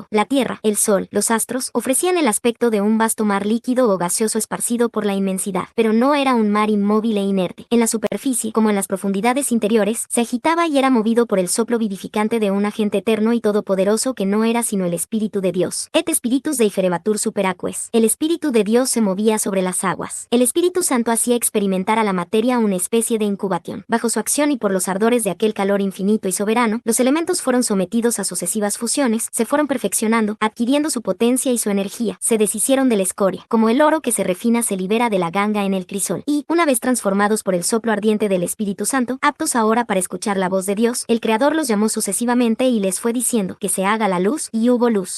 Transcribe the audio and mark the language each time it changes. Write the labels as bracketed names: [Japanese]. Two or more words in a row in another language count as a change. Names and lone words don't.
[Spanish] La tierra, el sol, los astros, ofrecían el aspecto de un vasto mar líquido o gaseoso esparcido por la inmensidad, pero no era un mar inmóvil e inerte. En la superficie, como en las profundidades interiores, se agitaba y era movido por el soplo vivificante de un agente eterno y todopoderoso que no era sino el Espíritu de Dios. [Latin] Et spiritus deiferebatur super aquae. [Spanish] El Espíritu de Dios se movía sobre las aguas. El Espíritu Santo hacía experimentar a la materia una especie de incubación. Bajo su acción y por los ardores de aquel calor infinito y soberano, los elementos fueron sometidos a sucesivas fusiones, se fueron perfeccionando, adquiriendo su potencia y su energía, se deshicieron de la escoria, como el oro que se refina se libera de la ganga en el crisol, y, una vez transformados por el soplo ardiente del Espíritu Santo, aptos ahora para escuchar la voz de Dios, el Creador los llamó sucesivamente y les fue diciendo que se haga la luz, y hubo luz.